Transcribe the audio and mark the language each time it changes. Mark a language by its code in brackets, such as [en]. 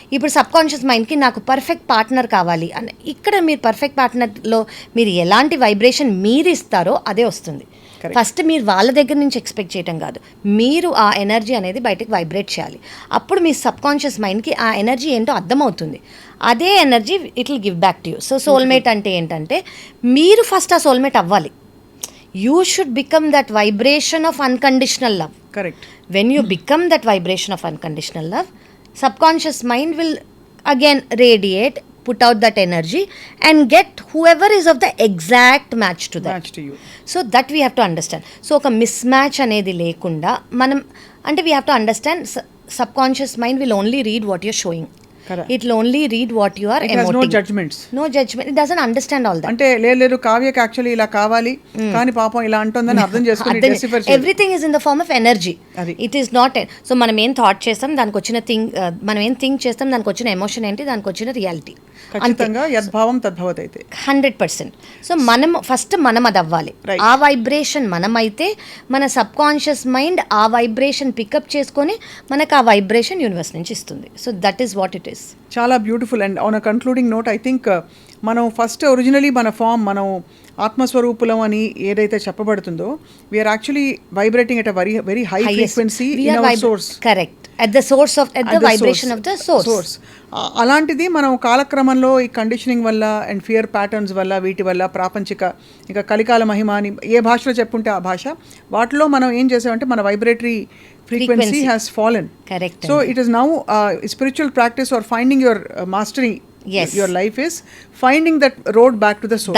[te] ఇప్పుడు sub conscious మైండ్కి నాకు పర్ఫెక్ట్ పార్ట్నర్ కావాలి అని, ఇక్కడ మీరు పర్ఫెక్ట్ పార్ట్నర్లో మీరు ఎలాంటి వైబ్రేషన్ మీరు ఇస్తారో అదే వస్తుంది. ఫస్ట్ మీరు వాళ్ళ దగ్గర నుంచి ఎక్స్పెక్ట్ చేయడం కాదు, మీరు ఆ ఎనర్జీ అనేది బయటకు వైబ్రేట్ చేయాలి. అప్పుడు మీ సబ్ కాన్షియస్ మైండ్కి ఆ ఎనర్జీ ఏంటో అర్థమవుతుంది. అదే energy [en] It will give back to you. [te] So soulmate అంటే ఏంటంటే మీరు ఫస్ట్ ఆ సోల్మేట్ అవ్వాలి. [en] You should become that vibration of unconditional love. Correct. When you become that vibration of unconditional love, subconscious mind will again radiate, put out that energy and get whoever is of the exact match to that. Match to you. So that we have to understand. So [te] oka mismatch anedi lekunda manam ante [en] we have to understand subconscious mind will only read what you're showing. Correct. It will only read what you are It emoting. has no judgments. No judgment. It doesn't understand all that. [te] అంటే లేదు కావ్యకి actually ఇలా కావాలి కానీ పాపం ఇలా అంటుందని అర్థం చేసుకుని decipher చేయాలి. [en] Everything is in the form of energy. It is not. [te] So మనం ఏం థాట్ చేస్తాం దానికి వచ్చిన మనం ఏం థింక్ చేస్తాం దానికి వచ్చిన ఎమోషన్ ఏంటి, దానికి వచ్చిన రియాలిటీ. ఖచ్చితంగా యద్భావం తద్భవత్ అయితే 100%. సో మనం ఫస్ట్ మనం అది అవ్వాలి. ఆ వైబ్రేషన్ మనమైతే మన సబ్ కాన్షియస్ మైండ్ ఆ వైబ్రేషన్ పికప్ చేసుకొని మనకు ఆ వైబ్రేషన్ యూనివర్స్ నుంచి ఇస్తుంది. [en] So that is what it is. [te] చాలా beautiful. [en] and on a concluding note I think [te] మనం ఫస్ట్ ఒరిజినలీ మన ఫామ్ మనం ఆత్మస్వరూపులం అని ఏదైతే చెప్పబడుతుందో [en] We are actually vibrating at a very high frequency in our source. [te] Correct. [en] at the source of at the vibration of the source. [te] అలాంటిది మనం కాలక్రమంలో ఈ conditioning వల్ల అండ్ ఫియర్ ప్యాటర్న్స్ వల్ల వీటి వల్ల ప్రాపంచిక ఇంకా కలికాల మహిమ అని ఏ భాషలో చెప్పుంటే ఆ భాష వాటిలో మనం ఏం చేసామంటే మన vibratory [en] frequency has fallen. Correct. So it is now spiritual practice or finding your mastery. Yes. Your life is finding that road back to the source.